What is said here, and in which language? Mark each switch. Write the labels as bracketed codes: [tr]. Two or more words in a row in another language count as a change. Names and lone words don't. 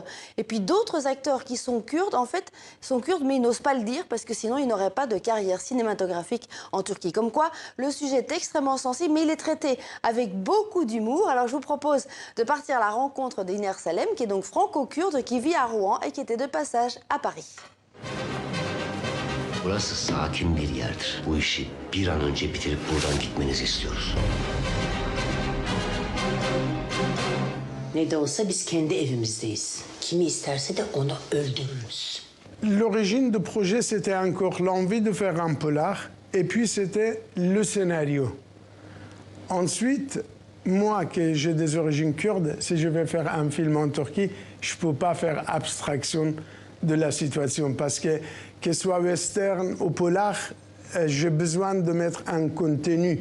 [fr] Et puis d'autres acteurs qui sont kurdes, en fait, sont kurdes, mais ils n'osent pas le dire parce que sinon, ils n'auraient pas de carrière cinématographique en Turquie. Comme quoi, le sujet est extrêmement sensible, mais il est traité avec beaucoup d'humour. Alors, je vous propose de partir à la rencontre d'Iner Salem, qui est donc franco-kurde, qui vit à Rouen et qui était de passage à Paris. [tr] Burası sakin bir yerdir. Bu işi bir an önce bitirip buradan gitmenizi istiyoruz. Ne de olsa biz kendi evimizdeyiz. Kimi isterse de onu öldürürüz. [fr] L'origine du projet, c'était encore l'envie de faire un polar, et puis c'était le scénario. Ensuite, moi, que j'ai des origines kurdes, si je vais faire un film en Turquie, je ne peux pas faire abstraction de la situation, parce que ce soit western ou polar, j'ai besoin de mettre un contenu.